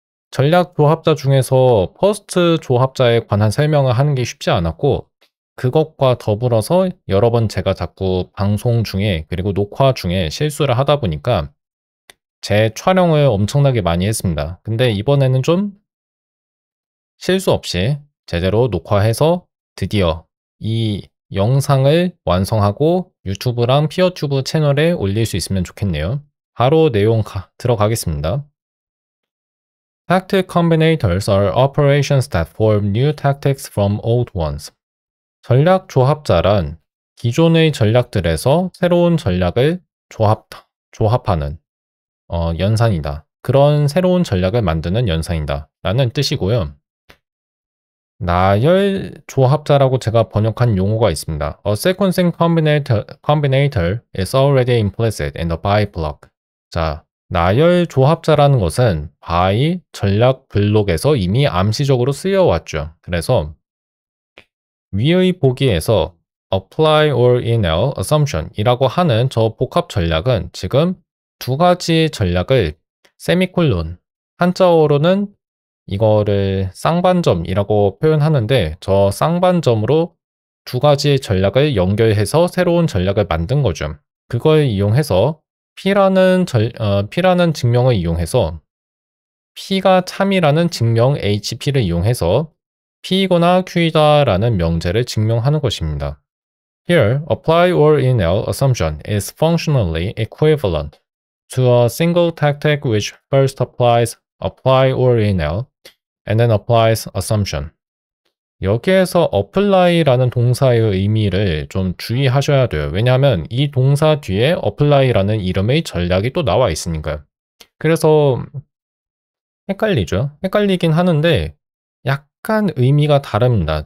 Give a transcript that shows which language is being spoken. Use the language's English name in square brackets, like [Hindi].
[Korean] 전략 조합자 중에서 퍼스트 조합자에 관한 설명을 하는 게 쉽지 않았고, 그것과 더불어서 여러 번 제가 자꾸 방송 중에 그리고 녹화 중에 실수를 하다 보니까 제 촬영을 엄청나게 많이 했습니다. 근데 이번에는 좀 실수 없이 제대로 녹화해서 드디어 이 영상을 완성하고 유튜브랑 피어튜브 채널에 올릴 수 있으면 좋겠네요. 바로 내용 들어가겠습니다. [English] Tactic combinators are operations that form new tactics from old ones. [Korean] 전략 조합자란 기존의 전략들에서 새로운 전략을 조합하는 연산이다. 그런 새로운 전략을 만드는 연산이다. 라는 뜻이고요. 나열 조합자라고 제가 번역한 용어가 있습니다. [English] A sequencing combinator is already implicit in the by block. [Korean] 자, 나열 조합자라는 것은 by 전략 블록에서 이미 암시적으로 쓰여왔죠. 그래서 위의 보기에서 apply or enel assumption 이라고 하는 저 복합 전략은 지금 두 가지 전략을 세미콜론, 한자어로는 이거를 쌍반점이라고 표현하는데 저 쌍반점으로 두 가지 전략을 연결해서 새로운 전략을 만든 거죠. 그걸 이용해서 P라는 증명을 이용해서 P가 참이라는 증명 HP를 이용해서 P이거나 Q이다라는 명제를 증명하는 것입니다. [English] Here, apply or enel assumption is functionally equivalent to a single tactic which first applies apply or enel and then applies assumption. [Korean] 여기에서 apply라는 동사의 의미를 좀 주의하셔야 돼요. 왜냐하면 이 동사 뒤에 apply라는 이름의 전략이 또 나와 있으니까요. 그래서 헷갈리죠. 헷갈리긴 하는데 약간 의미가 다릅니다.